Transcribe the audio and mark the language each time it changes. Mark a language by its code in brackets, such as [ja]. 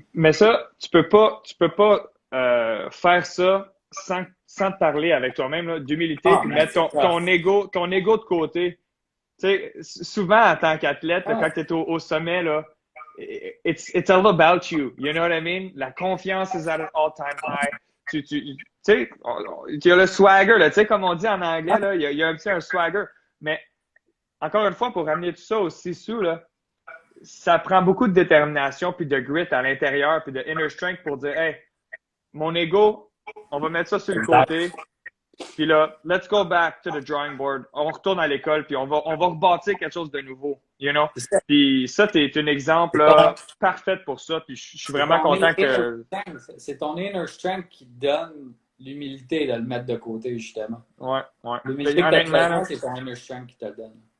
[fr] Mais ça, tu peux pas faire ça sans te parler avec toi-même, d'humilité, puis mettre ton ego de côté. Tu sais, souvent, en tant qu'athlète, quand tu es au sommet, là, [en] it's all about you. You know what I mean? [fr] La confiance [en] is at an all-time high. [fr] Tu sais, il y a le swagger, là, tu sais, comme on dit en anglais, là, il y a un swagger. Mais encore une fois, pour ramener tout ça au Sisu, là, ça prend beaucoup de détermination puis de grit à l'intérieur puis de inner strength pour dire, hey, mon ego, on va mettre ça sur le côté. Puis là, [en] let's go back to the drawing board. [fr] On retourne à l'école, puis on va rebâtir quelque chose de nouveau, [en] you know? [fr] Puis ça, t'es un exemple là, parfait pour ça, puis je suis vraiment content que... C'est ton inner strength qui donne l'humilité de le mettre de côté, justement. Ouais. L'humilité que tu as, c'est ton inner strength qui te le donne.